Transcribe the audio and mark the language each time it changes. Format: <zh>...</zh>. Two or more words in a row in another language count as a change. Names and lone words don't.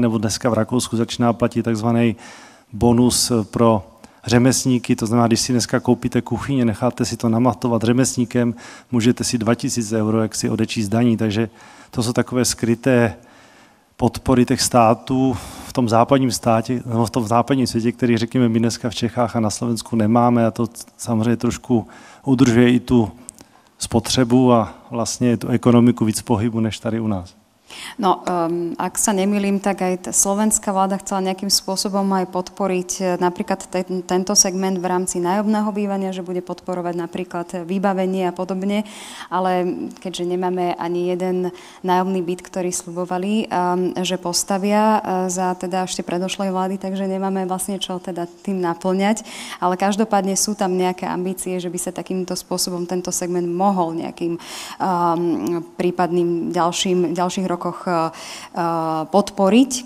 <cs>nebo dneska v Rakousku začíná platit takzvaný bonus pro řemeslníky, to znamená, když si dneska koupíte kuchyně, necháte si to namatovat řemeslníkem, můžete si 2000 euro, jak si odečíst daní, takže to jsou takové skryté podpory těch států v tom západním státě, nebo v tom západním světě, který řekněme my dneska v Čechách a na Slovensku nemáme a to samozřejmě trošku udržuje i tu spotřebu a vlastně tu ekonomiku víc pohybu než tady u nás.</cs> <sk>No, ak sa nemýlim, tak aj slovenská vláda chcela nejakým spôsobom aj podporiť napríklad tento segment v rámci nájomného bývania, že bude podporovať napríklad vybavenie a podobne, ale keďže nemáme ani jeden nájomný byt, ktorý sľubovali, že postavia za teda ešte predošlej vlády, takže nemáme vlastne čo teda tým naplňať, ale každopádne sú tam nejaké ambície, že by sa takýmto spôsobom tento segment mohol nejakým prípadným ďalších rokoch rokoch podporiť.</sk>